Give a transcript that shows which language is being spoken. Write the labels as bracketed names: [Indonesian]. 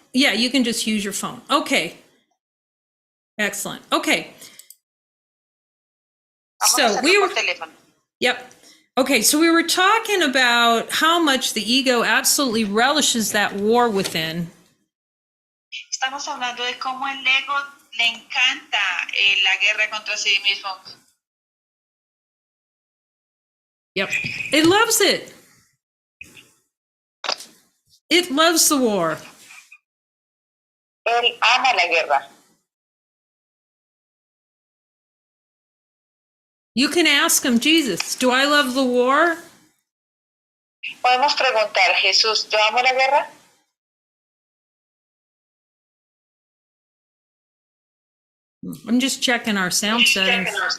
[English] Yeah, you can just use your phone. Okay. Excellent. Okay. [Spanish] Vamos a [English] So [Spanish] hacerlo por teléfono. [English] Yep. Okay, so we were talking about how much the ego absolutely relishes that war within. [Spanish] Estamos hablando de cómo el ego le encanta la guerra contra sí mismo. [English] Yep. It loves it. It loves the war. [Spanish] Él ama la guerra. [English] You can ask him, Jesus, do I love the war? [Spanish] Podemos preguntar, Jesús, ¿yo amo la guerra? [English] I'm just checking our sound settings.